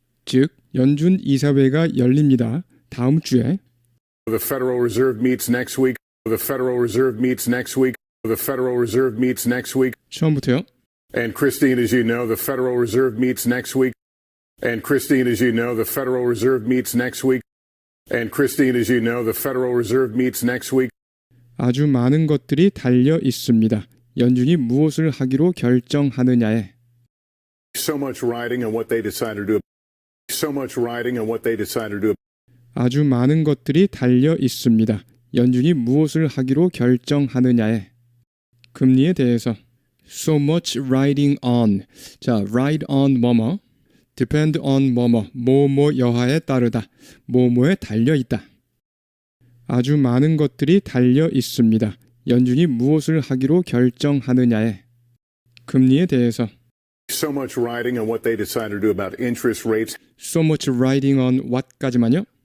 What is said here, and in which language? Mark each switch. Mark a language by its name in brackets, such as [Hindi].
[Korean] 즉, 연준 이사회가 열립니다. 다음 주에 [English] the Federal Reserve meets next week. The Federal Reserve meets next week. The Federal Reserve meets next week. [Korean] 처음부터요. [English] And Christine, as you know, the Federal Reserve meets next week. And Christine, as you know, the Federal Reserve meets next week. And Christine, as you know, the Federal Reserve meets next week. [Korean] 아주 많은 것들이 달려 있습니다. 연준이 무엇을 하기로 결정하느냐에 [English] So much riding on what they decide to do. So much riding on what they decide to do. [Korean] 아주 많은 것들이 달려 있습니다. 연준이 무엇을 하기로 결정하느냐에 금리에 대해서 [English] so much riding on. [Korean] 자, ride on 뭐뭐, [English] depend on [Korean] 뭐뭐 여하에 따르다, 뭐뭐에 달려 있다. 아주 많은 것들이 달려 있습니다. 연준이 무엇을 하기로 결정하느냐에 금리에 대해서 [English] So much riding on what they decide to do about interest rates. so much riding on what [Korean] 까지만요.